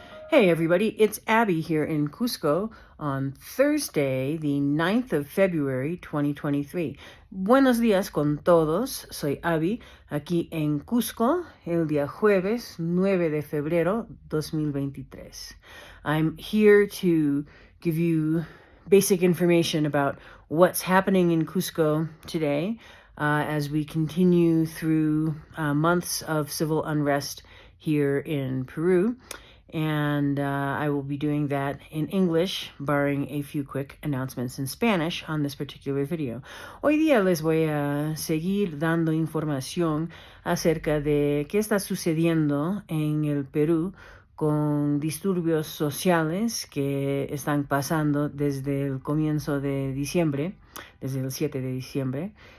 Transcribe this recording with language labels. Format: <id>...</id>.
<en>Hey everybody, it's Abby here in Cusco on Thursday, the 9th of February, 2023.</en> <es>Buenos días con todos, soy Abby, aquí en Cusco, el día jueves 9 de febrero 2023.</es> <en>I'm here to give you basic information about what's happening in Cusco today as we continue through months of civil unrest here in Peru. And I will be doing that in English, barring a few quick announcements in Spanish on this particular video.</en> <es>Hoy día les voy a seguir dando información acerca de qué está sucediendo en el Perú con disturbios sociales que están pasando desde el comienzo de diciembre, desde el 7 de diciembre.</es>